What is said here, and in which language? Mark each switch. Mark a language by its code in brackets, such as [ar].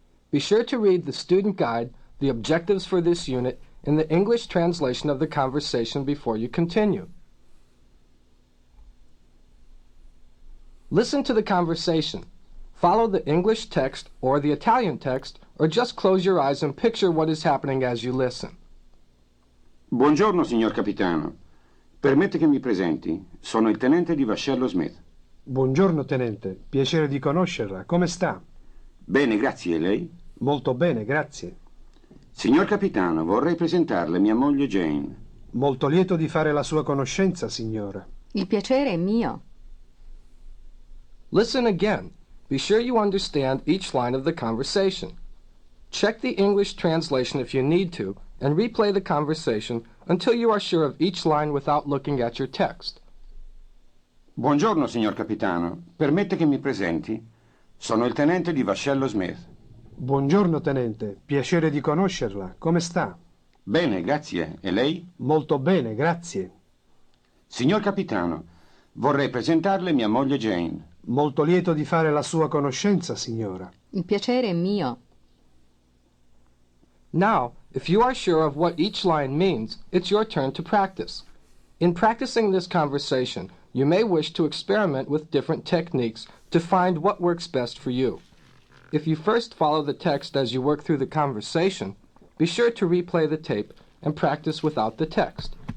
[en] Be sure to read the student guide, the objectives for this unit, and the English translation of the conversation before you continue. Listen to the conversation. Follow the English text or the Italian text, or just close your eyes and picture what is happening as you listen. [it] Buongiorno, signor capitano. Permette che mi presenti. Sono il tenente di vascello Smith. Buongiorno, tenente. Piacere di conoscerla. Come sta? Bene, grazie. E lei? Molto bene, grazie. Signor capitano, vorrei presentarle mia moglie Jane. Molto lieto di fare la sua conoscenza, signora. Il piacere è mio. [en] Listen again. Be sure you understand each line of the conversation. Check the English translation if you need to, and replay the conversation until you are sure of each line without looking at your text. [it] Buongiorno, signor capitano. Permette che mi presenti. Sono il tenente di vascello Smith. Buongiorno, tenente. Piacere di conoscerla. Come sta? Bene, grazie. E lei? Molto bene, grazie. Signor capitano, vorrei presentarle mia moglie Jane. Molto lieto di fare la sua conoscenza, signora. Il piacere è mio. [en] Now, if you are sure of what each line means, it's your turn to practice. In practicing this conversation, you may wish to experiment with different techniques to find what works best for you. If you first follow the text as you work through the conversation, be sure to replay the tape and practice without the text.